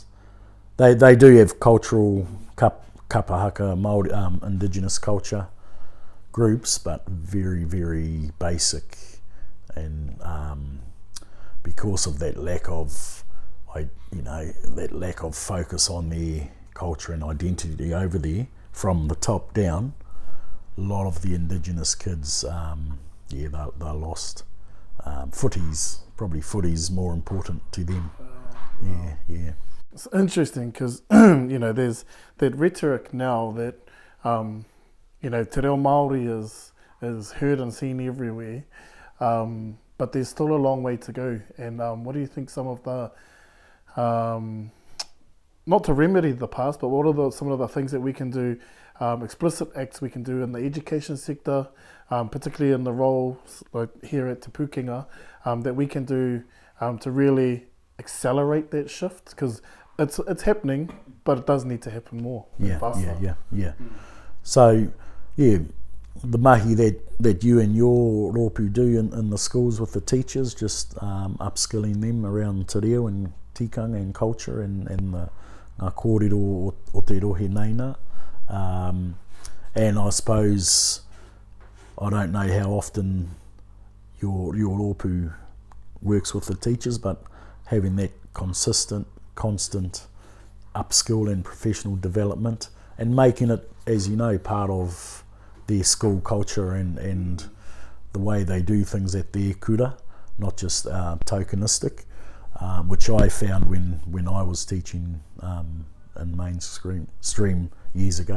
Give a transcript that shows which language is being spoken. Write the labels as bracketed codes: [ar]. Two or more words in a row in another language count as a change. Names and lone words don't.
[en] They do have cultural kapahaka Māori indigenous culture groups, but very, very basic, and because of that lack of focus on their culture and identity over there from the top down, a lot of the indigenous kids, they're lost. Footy's more important to them. Yeah. It's interesting because there's that rhetoric now that [mi] te reo Māori [en] is heard and seen everywhere, but there's still a long way to go. And what do you think some of the not to remedy the past, but what are some of the things that we can do, explicit acts we can do in the education sector, particularly in the roles like here at Te Pūkenga, that we can do to really accelerate that shift? Because it's happening, but it does need to happen more. Yeah. So, the mahi that you and your rōpū do in the schools with the teachers, just upskilling them around [mi] te reo [en] and tikanga and culture and the [mi] ngā kōrero o te rohe neina. [en] And I suppose, I don't know how often your rōpū works with the teachers, but having that constant upskill and professional development, and making it, as you know, part of their school culture and the way they do things at their kura, not just tokenistic, which I found when I was teaching in mainstream years ago.